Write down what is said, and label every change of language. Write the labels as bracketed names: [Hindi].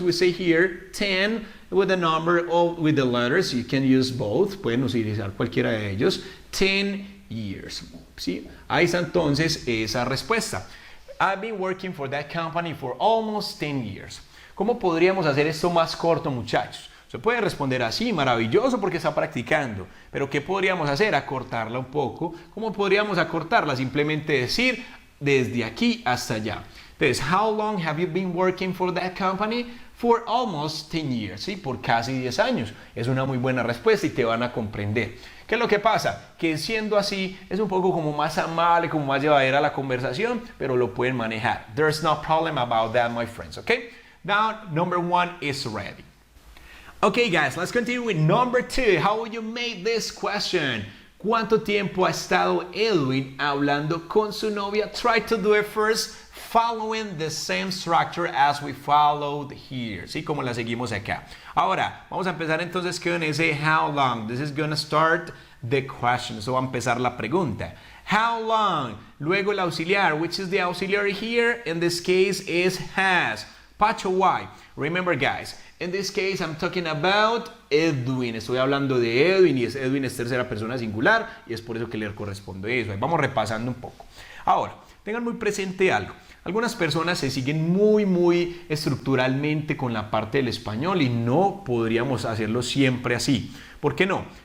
[English] We say here 10 with the number or with the letters. You can use both. [Spanish] Pueden utilizar cualquiera de ellos. [English] 10 years. [Spanish] ¿Sí? Ahí está entonces esa respuesta. [English] I've been working for that company for almost 10 years. [Spanish] ¿Cómo podríamos hacer esto más corto, muchachos? Se puede responder así, maravilloso porque está practicando. Pero ¿qué podríamos hacer? Acortarla un poco. ¿Cómo podríamos acortarla? Simplemente decir desde aquí hasta allá. [English] Entonces, how long have you been working for that company? For almost 10 years. ¿Sí? [Spanish] Por casi 10 años. Es una muy buena respuesta y te van a comprender. ¿Qué es lo que pasa? Que siendo así es un poco como más amable, como más llevadera la conversación, pero lo pueden manejar. [English] There's no problem about that, my friends, okay? Now, number 1 is ready. Okay, guys, let's continue with number 2. How will you make this question? [Spanish] ¿Cuánto tiempo ha estado Edwin hablando con su novia? [English] Try to do it first, following the same structure as we followed here. [Spanish] ¿Sí? Como la seguimos acá. Ahora, vamos a empezar entonces con ese how long. [English] This is going to start the question. [Spanish] Eso va a empezar la pregunta. [English] How long? [Spanish] Luego el auxiliar, [English] which is the auxiliary here. In this case is has. Pacho, why? Remember, guys, in this case I'm talking about Edwin. [Spanish] Estoy hablando de Edwin y Edwin es tercera persona singular y es por eso que le corresponde eso. Ahí vamos repasando un poco. Ahora, tengan muy presente algo. Algunas personas se siguen muy estructuralmente con la parte del español y no podríamos hacerlo siempre así. ¿Por qué no?